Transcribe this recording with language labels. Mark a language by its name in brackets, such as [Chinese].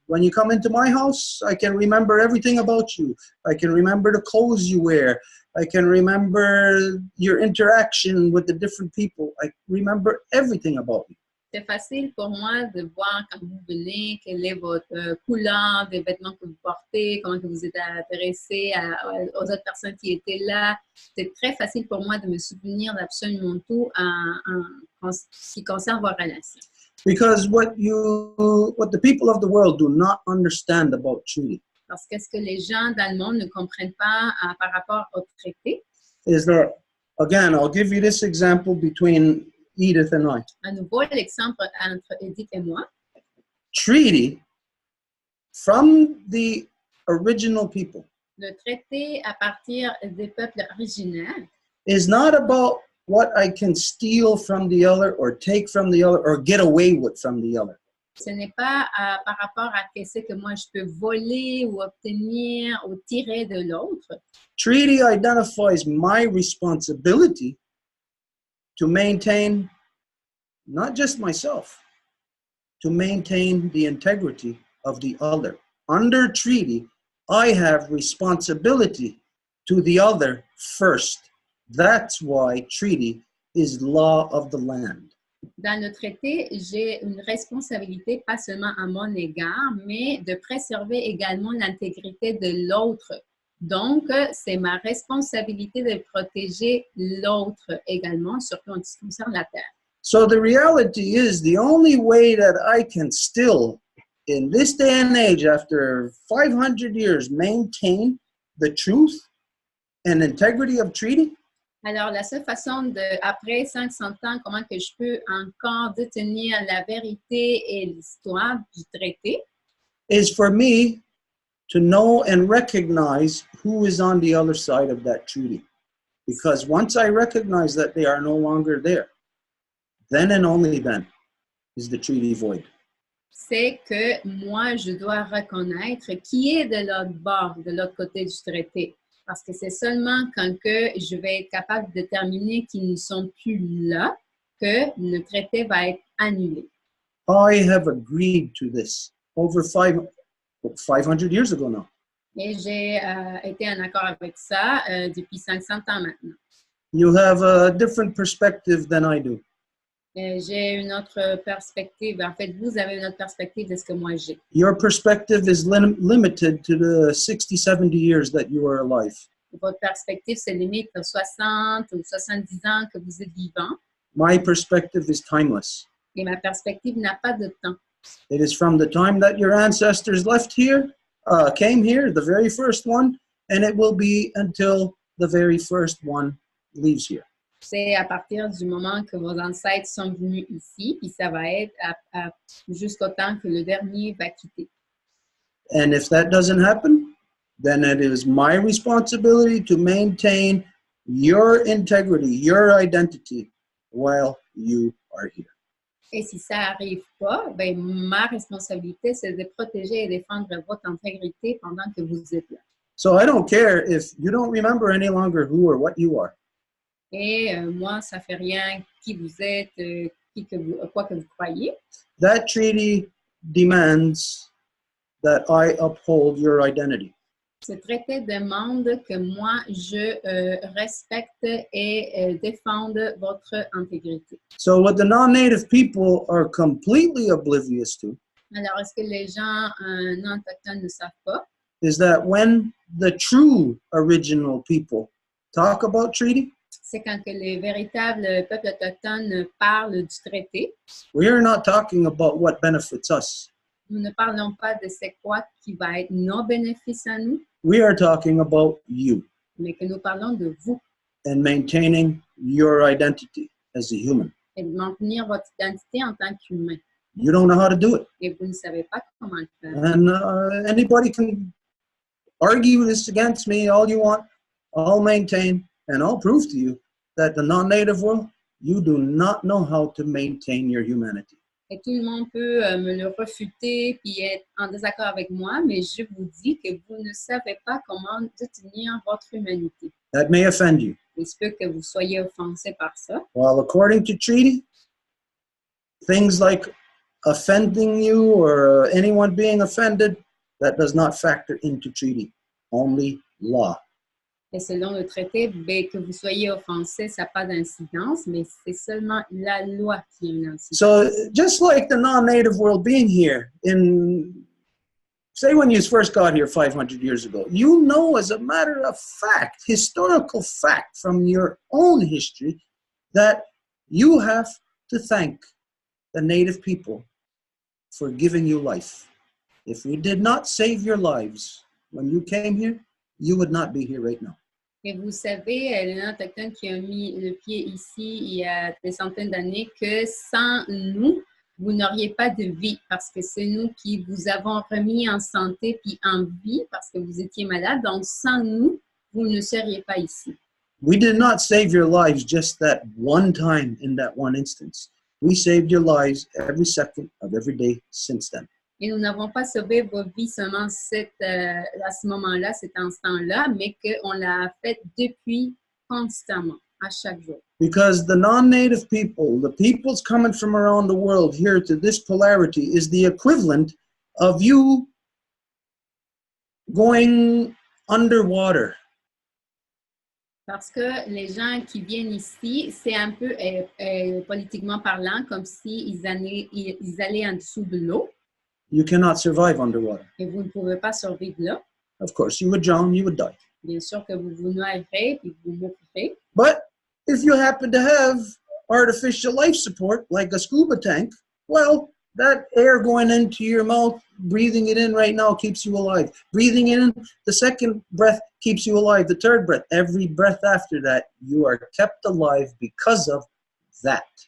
[English] When you come into my house, I can remember everything about you. I can remember the clothes you wear. I can remember your interaction with the different people. I remember everything about you. [French] C'est facile pour moi de voir quand vous venez, quelle est votre couleur des vêtements que vous portez, comment que vous êtes intéressé aux autres personnes qui étaient là. C'est très facile pour moi de me souvenir d'absolument tout en ce qui concerne vos relations. [English] Because what the people of the world do not understand about treaty [French] Parce que ce que les gens dans le monde ne comprennent pas par rapport au traité, [English] is that, again, I'll give you this example between Edith and I. [French] à nouveau l'exemple entre Edith et moi, [English] Treaty from the original people [French] le traité à partir des peuples originaires [English] is not about what I can steal from the other or take from the other or get away with from the other. [French] ce n'est pas par rapport à ce que moi je peux voler ou obtenir ou tirer de l'autre. [English] Treaty identifies my responsibility to maintain not just myself, to maintain the integrity of the other. Under treaty, I have responsibility to the other first. That's why treaty is law of the land. [French] Dans le traité, j'ai une responsabilité pas seulement à mon égard, mais de préserver également l'intégrité de l'autre. Donc, c'est ma responsabilité de protéger l'autre également, surtout en ce qui concerne la terre. [English] So the reality is the only way that I can still, in this day and age, after 500 years, maintain the truth and integrity of treaty [French] Alors, la seule façon après 500 ans, comment que je peux encore détenir la vérité et l'histoire du traité, [English] is for me to know and recognize who is on the other side of that treaty. Because once I recognize that they are no longer there, then and only then is the treaty void. [French] c'est que moi, je dois reconnaître qui est de l'autre bord, de l'autre côté du traité. Parce que c'est seulement quand que je vais être capable de déterminer qu'ils ne sont plus là que le traité va être annulé. [English] I have agreed to this over 500 years ago now. [French] Et j'ai été en accord avec ça depuis 500 ans maintenant. [English] You have a different perspective than I do. [French] J'ai une autre perspective. En fait, vous avez une autre perspective de ce que moi j'ai. [English] Your perspective is limited to the 60, 70 years that you are alive. [French] Votre perspective se limite aux 60 ou 70 ans que vous êtes vivant. [English] My perspective is timeless. [French] Et ma perspective n'a pas de temps. [English] It is from the time that your ancestors left here, came here, the very first one, and it will be until the very first one leaves here. [French] C'est à partir du moment que vos ancêtres sont venus ici, puis ça va être jusqu'au temps que le dernier va quitter. [English] And if that doesn't happen, then it is my responsibility to maintain your integrity, your identity while you are here. [French] Et si ça n'arrive pas, ben, ma responsabilité, c'est de protéger et défendre votre intégrité pendant que vous êtes là. [English] So I don't care if you don't remember any longer who or what you are. [French] Et moi, ça ne fait rien qui vous êtes, quoi que vous croyez. [English] That treaty demands that I uphold your identity. [French] Ce traité demande que moi, je respecte et défende votre intégrité. [English] So what the non-native people are completely oblivious to [French] Alors, est-ce que les gens non autochtones ne savent pas? [English] is that when the true original people talk about treaty, [French] C'est quand que les véritables peuples autochtones parlent du traité, [English] we are not talking about what benefits us. [French] nous ne parlons pas de c'est quoi qui va être nos bénéfices à nous, [English] We are talking about you [French] mais que nous parlons de vous [English] and maintaining your identity as a human. [French] et de maintenir votre identité en tant qu'humain. [English] You don't know how to do it. [French] Et vous ne savez pas comment le faire. [English] And anybody can argue this against me all you want. I'll maintain and I'll prove to you that the non-native world, you do not know how to maintain your humanity. [French] Et tout le monde peut me le refuter puis être en désaccord avec moi, mais je vous dis que vous ne savez pas comment détenir votre humanité. [English] That may offend you. [French] Il se peut que vous soyez offensé par ça. [English] While according to treaty, things like offending you or anyone being offended, that does not factor into treaty. Only law. [French] Et selon le traité, ben, que vous soyez offensé, ça n'a pas d'incidence, mais c'est seulement la loi qui a une incidence. [English] So just like the non-native world being here say when you first got here 500 years ago, you know as a matter of fact, historical fact from your own history, that you have to thank the native people for giving you life. If we did not save your lives when you came here, you would not be here right now. [French] Et vous savez, les non-autochtones qui ont mis le pied ici il y a des centaines d'années, que sans nous, vous n'auriez pas de vie parce que c'est nous qui vous avons remis en santé puis en vie parce que vous étiez malade. Donc, sans nous, vous ne seriez pas ici. [English] We did not save your lives just that one time in that one instance. We saved your lives every second of every day since then. [French] Et nous n'avons pas sauvé vos vies seulement à ce moment-là, cet instant-là, mais qu'on l'a fait depuis constamment, à chaque jour. [English] Because the non-native people, the peoples coming from around the world here to this polarity is the equivalent of you going underwater. [French] Parce que les gens qui viennent ici, c'est un peu politiquement parlant, comme s'ils allaient en dessous de l'eau. [English] You cannot survive underwater. [French] Et vous ne pouvez pas survivre là. [English] Of course, you would drown, you would die. [French] Bien sûr que vous vous noierez et vous mourrez. [English] But if you happen to have artificial life support, like a scuba tank, well, that air going into your mouth, breathing it in right now keeps you alive. Breathing in, the second breath keeps you alive. The third breath, every breath after that, you are kept alive because of that.